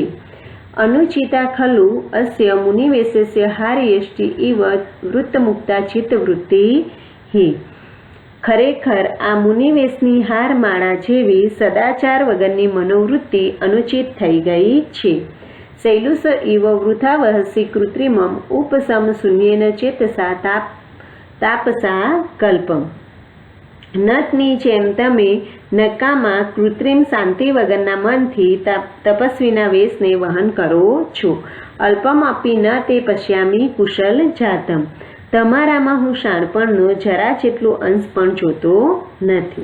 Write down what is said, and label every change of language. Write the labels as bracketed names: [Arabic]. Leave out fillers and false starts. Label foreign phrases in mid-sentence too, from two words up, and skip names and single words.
[Sanskrit] અનુચિતા ખલુ અસ્ય મુનિવેશસ્ય હાર્યષ્ટિ ઇવ વૃત્તમુક્તા ચિત્તવૃત્તિ હિ. [Gujarati] ખરેખર આ મુનિવેશની હારમાળા જેવી સદાચાર વગરની મનોવૃત્તિ અનુચિત થઈ ગઈ છે. [Sanskrit] शैलुष इव वृथा वहसि कृत्रिमम् उपशम शून्येन चेतसा तापसा कल्पम। [Gujarati] નટની જેમ તમે નકામા કૃત્રિમ શાંતિ વગરના મનથી તપસ્વીના વેશને વહન કરો છો. [Sanskrit] અલ્પમ અપી ન તે પશ્યામી કુશલ જાતમ. [Gujarati] તમારામાં હું શાણપણનો જરા જેટલો અંશ પણ જોતો નથી.